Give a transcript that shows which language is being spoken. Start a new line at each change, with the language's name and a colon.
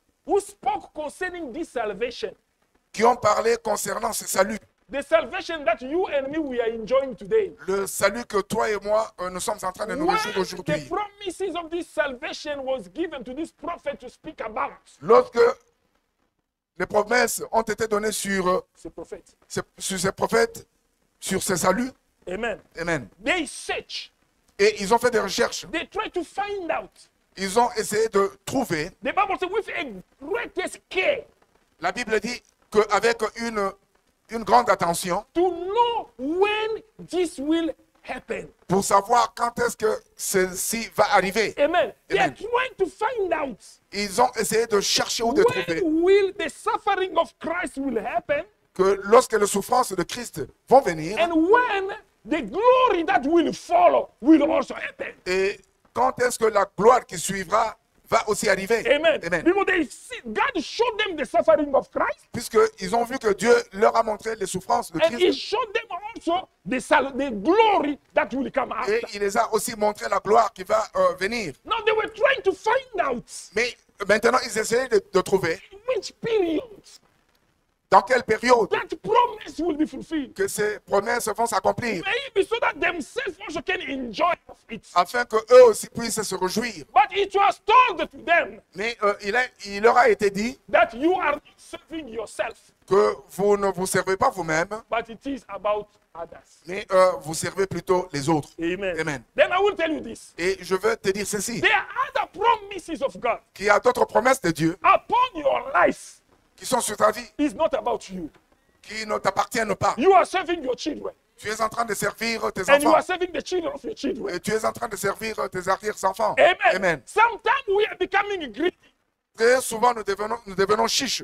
English: who spoke concerning this salvation,
French: qui ont parlé concernant ce salut,
English: the salvation that you and me we are enjoying today,
French: le salut que toi et moi, nous sommes en train de nous
English: when
French: réjouir
English: the
French: aujourd'hui.
English: promises of this salvation was given to this prophet to speak about,
French: Lorsque les promesses ont été données sur ce prophète. ces prophètes, sur ce salut,
English: Amen.
French: amen.
English: They search.
French: Et ils ont fait des recherches.
English: They try to find out.
French: Ils ont essayé de trouver.
English: The Bible says with a greatest care
French: La Bible dit qu'avec une grande attention,
English: to know when this will happen.
French: pour savoir quand est-ce que ceci va arriver.
English: Amen. They are
French: Amen.
English: trying to find out
French: Ils ont essayé de chercher ou de trouver
English: when will the suffering of Christ will happen
French: que lorsque les souffrances de Christ vont venir
English: and when the glory that will follow will also happen.
French: et quand est-ce que la gloire qui suivra va aussi arriver.
English: Amen.
French: Amen.
English: Because they see, God showed them the suffering of Christ
French: Puisqu'ils ont vu que Dieu leur a montré les souffrances de
English: and He
French: Christ
English: showed them also the glory that will come after.
French: et il les a aussi montré la gloire qui va venir.
English: Now they were trying to find out
French: Mais maintenant, ils essaient de trouver
English: which period
French: dans quelle période
English: that promise will be fulfilled.
French: que ces promesses vont s'accomplir
English: Maybe so that themselves also can enjoy of it.
French: afin qu'eux aussi puissent se réjouir.
English: But it was told to them
French: Mais il leur a été dit
English: that you are not serving yourself,
French: que vous ne vous servez pas vous-même,
English: but it is about others.
French: mais vous servez plutôt les autres.
English: Amen.
French: Amen.
English: Then I will tell you this.
French: Et je veux te dire ceci,
English: There are other promises of God
French: qu'il y a d'autres promesses de Dieu
English: upon your life.
French: qui sont sur ta vie,
English: It's not about you.
French: qui ne t'appartiennent pas.
English: You are serving your children,
French: Tu es en train de servir tes
English: and you
French: enfants
English: are serving the children of your children.
French: et tu es en train de servir tes arrière-enfants.
English: Amen.
French: Amen.
English: Sometimes we are becoming greedy.
French: Très souvent, nous devenons chiches.